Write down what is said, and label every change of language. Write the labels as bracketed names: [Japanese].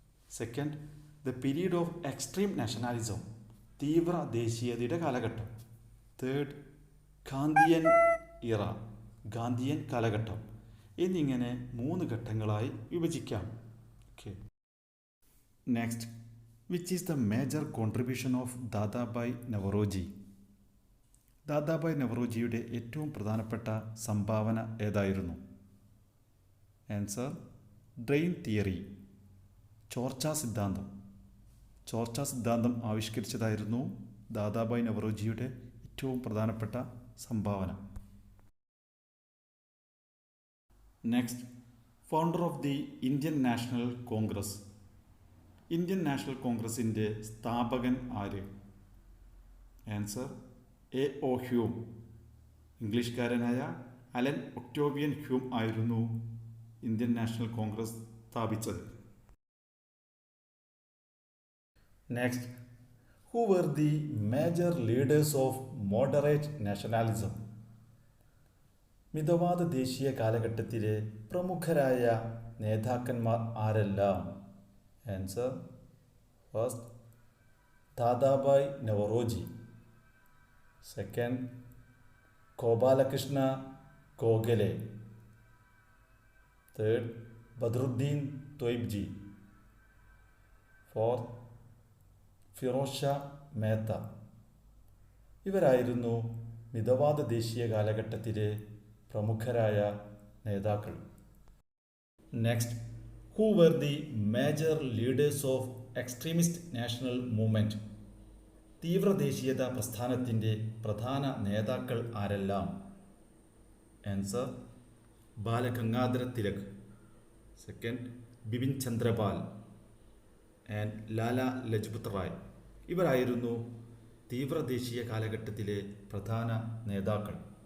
[English] second, the period of extreme nationalism, [Malayalam] തീവ്ര ദേശീയതയുടെ കാലഘട്ടം. [English] third, Gandhian era, [Malayalam] ഗാന്ധിയൻ കാലഘട്ടം എന്നിങ്ങനെ 3 ഘട്ടങ്ങളായി വിഭജിക്കാം. Okay. [English] Next, which is the major contribution of Dadabhai Naoroji? [Malayalam] Dadabhai നവറോജിയുടെ ഏറ്റവും പ്രധാനപ്പെട്ട സംഭാവന ഏതായിരുന്നു? [English] answer drain theory, [Malayalam] ചോർച്ചാ സിദ്ധാന്തം. ചോർച്ചാ സിദ്ധാന്തം ആവിഷ്കരിച്ചതായിരുന്നു ദാദാഭായ് നവറോജിയുടെ ഏറ്റവും പ്രധാനപ്പെട്ട സംഭാവന. [English] Next, founder of the Indian National Congress. [Malayalam] Indian national കോൺഗ്രസിൻ്റെ സ്ഥാപകൻ ആര്? Answer A O Hume. ഇംഗ്ലീഷുകാരനായ Allen Octavian Hume ആയിരുന്നു ഇന്ത്യൻ നാഷണൽ കോൺഗ്രസ് സ്ഥാപിച്ചത്. [English] Next, who were the major leaders of moderate nationalism? [Malayalam] മിതവാദ ദേശീയ കാലഘട്ടത്തിലെ പ്രമുഖരായ നേതാക്കന്മാർ ആരെല്ലാം? [English] Answer first Dadabhai Naoroji, second Gopal Krishna Gokhale, third Badruddin Tyabji, fourth Feroze Shah Mehta. [Malayalam] ഇവരായിരുന്നു മിതവാദ ദേശീയ കാലഘട്ടത്തിലെ പ്രമുഖരായ നേതാക്കൾ. [English] Next, who were the major leaders of extremist national movement? [Malayalam] തീവ്ര ദേശീയത പ്രസ്ഥാനത്തിൻ്റെ പ്രധാന നേതാക്കൾ ആരെല്ലാം? [English] Answer Bal Gangadhar Tilak, second Bipin Chandra Pal and Lala Lajpat Rai. [Malayalam] ഇവരായിരുന്നു തീവ്ര ദേശീയ കാലഘട്ടത്തിലെ പ്രധാന നേതാക്കൾ.